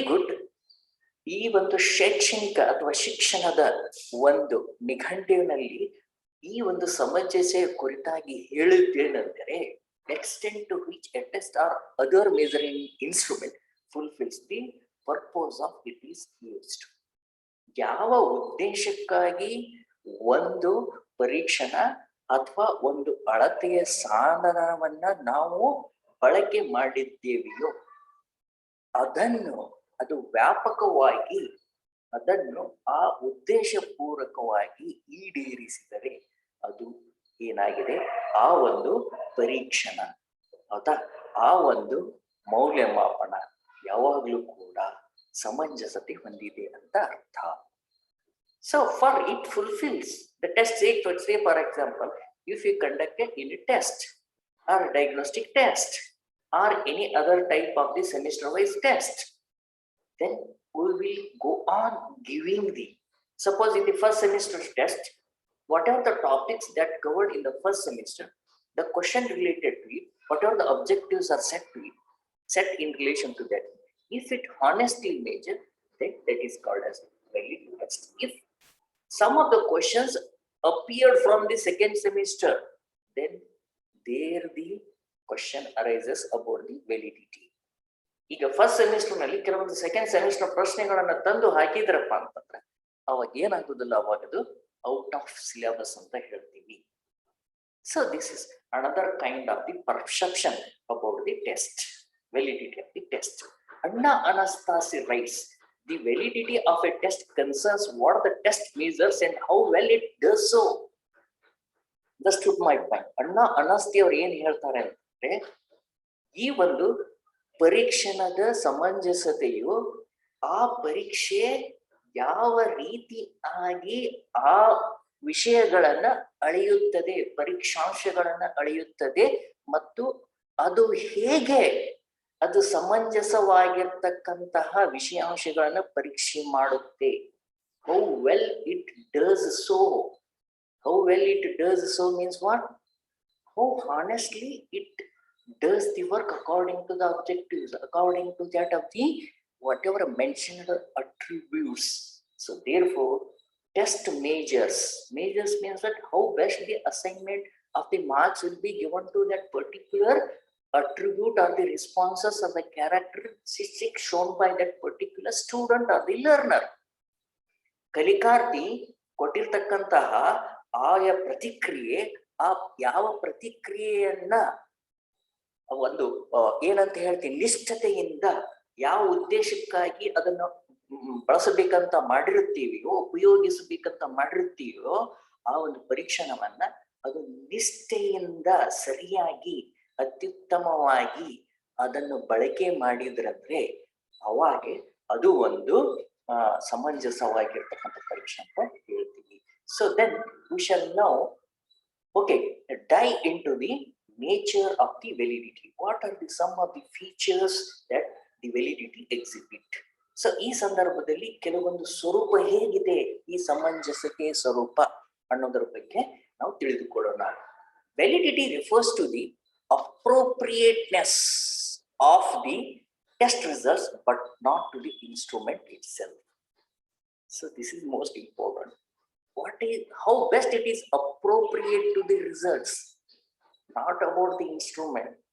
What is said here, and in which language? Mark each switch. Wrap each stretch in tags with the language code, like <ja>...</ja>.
<en>Good</en> <kn>ಈ ಒಂದು ಶೈಕ್ಷಣಿಕ ಅಥವಾ ಶಿಕ್ಷಣದ ಒಂದು ನಿಘಂಟಿನಲ್ಲಿ ಈ ಒಂದು ಸಮಂಜಸೆ ಕುರಿತಾಗಿ ಹೇಳುತ್ತೇನೆಂದರೆ,</kn> <en>extent to which a test or other measuring instrument fulfills the purpose of it is used.</en> <kn>ಯಾವ ಉದ್ದೇಶಕ್ಕಾಗಿ ಒಂದು ಪರೀಕ್ಷಣ ಅಥವಾ ಒಂದು ಅಳತೆಯ ಸಾಧನವನ್ನ ನಾವು ಬಳಕೆ ಮಾಡಿದ್ದೇವೆಯೋ ಅದು ವ್ಯಾಪಕವಾಗಿ ಅದನ್ನು ಆ ಉದ್ದೇಶಪೂರ್ವಕವಾಗಿ ಈಡೇರಿಸಿದರೆ ಅದು ಏನಾಗಿದೆ, ಆ ಒಂದು ಪರೀಕ್ಷಣ ಅಥವಾ ಆ ಒಂದು ಮೌಲ್ಯಮಾಪನ ಯಾವಾಗಲೂ ಕೂಡ ಸಮಂಜಸತೆ ಹೊಂದಿದೆ ಅಂತ ಅರ್ಥ.</kn> <en>So for it fulfills the test. Say for example, if you conduct a unit test or a diagnostic test or any other type of the semester wise test, then we will go on giving the, suppose in the first semester test, whatever the topics that covered in the first semester, the question related to it, whatever the objectives are set in relation to that, if it honestly measured, then that is called as valid test. If some of the questions appeared from the second semester, then there the question arises about the validity.</en> <kn>ಈಗ first semester ನಲ್ಲಿ ಕೆಲವೊಂದು second semester ಪ್ರಶ್ನೆಗಳನ್ನ ತಂದು ಹಾಕಿದ್ರಪ್ಪ ಅಂತಂದ್ರೆ ಅವಾಗ ಏನಾಗುದಿಲ್ಲ, ಅವಾಗ ಅದು</kn> <en>out of syllabus</en> <kn>ಅಂತ ಹೇಳ್ತೀವಿ.</kn> <en>So this is another kind of the perception about the test, validity of the test. Anne Anastasi writes, the validity of a test concerns what the test measures and how well it does so. Understood my point?</en> <kn>ಅಣ್ಣಾ ಅನಸ್ತಿ ಅವ್ರು ಏನ್ ಹೇಳ್ತಾರೆ ಅಂದ್ರೆ, ಈ ಒಂದು ಪರೀಕ್ಷಣದ ಸಮಂಜಸತೆಯು ಆ ಪರೀಕ್ಷೆ ಯಾವ ರೀತಿ ಆಗಿ ಆ ವಿಷಯಗಳನ್ನ ಅಳೆಯುತ್ತದೆ, ಪರೀಕ್ಷಾಂಶಗಳನ್ನ ಅಳೆಯುತ್ತದೆ ಮತ್ತು ಅದು ಹೇಗೆ ಅದು ಸಮಂಜಸವಾಗಿರ್ತಕ್ಕಂತಹ ವಿಷಯಾಂಶಗಳನ್ನ ಪರೀಕ್ಷೆ ಮಾಡುತ್ತೆ.</kn> <en>How well it does so. How well it does so means what? How honestly it does the work according to the objectives, according to that of the whatever mentioned attributes. So therefore, test measures means that how best the assignment of the marks will be given to that particular attribute or the responses or the characteristics shown by that particular student or the learner.</en> <kn>ಕಲಿಕಾರ್ಥಿ ಕೊಟ್ಟಿರ್ತಕ್ಕಂತಹ ಆಯಾ ಪ್ರತಿಕ್ರಿಯೆ, ಆ ಯಾವ ಪ್ರತಿಕ್ರಿಯೆಯನ್ನ ಒಂದು ಏನಂತ ಹೇಳ್ತೀನಿ, ನಿಷ್ಠತೆಯಿಂದ ಯಾವ ಉದ್ದೇಶಕ್ಕಾಗಿ ಅದನ್ನು ಬಳಸಬೇಕಂತ ಮಾಡಿರುತ್ತೀವಿಯೋ, ಉಪಯೋಗಿಸಬೇಕಂತ ಮಾಡಿರುತ್ತೀವೋ ಆ ಒಂದು ಪರೀಕ್ಷಣವನ್ನ ಅದು ನಿಷ್ಠೆಯಿಂದ ಸರಿಯಾಗಿ ಅತ್ಯುತ್ತಮವಾಗಿ ಅದನ್ನು ಬಳಕೆ ಮಾಡಿದ್ರಂದ್ರೆ ಅವಾಗೆ ಅದು ಒಂದು ಸಮಂಜಸವಾಗಿರ್ತಕ್ಕಂಥ ಪರೀಕ್ಷೆ ಅಂತ ಹೇಳ್ತೀವಿ.</kn> <en>So then we shall now dive into the nature of the validity. What are some of the features that the validity exhibit?</en> <kn>So ಈ ಸಂದರ್ಭದಲ್ಲಿ ಕೆಲವೊಂದು ಸ್ವರೂಪ ಹೇಗಿದೆ, ಈ ಸಮಂಜಸತೆ ಸ್ವರೂಪ ಅನ್ನೋದರ ಬಗ್ಗೆ ನಾವು ತಿಳಿದುಕೊಳ್ಳೋಣ.</kn> <en>Validity refers to the appropriateness of the test results but not to the instrument itself. So this is most important. How best it is appropriate to the results, not about the instrument.</en>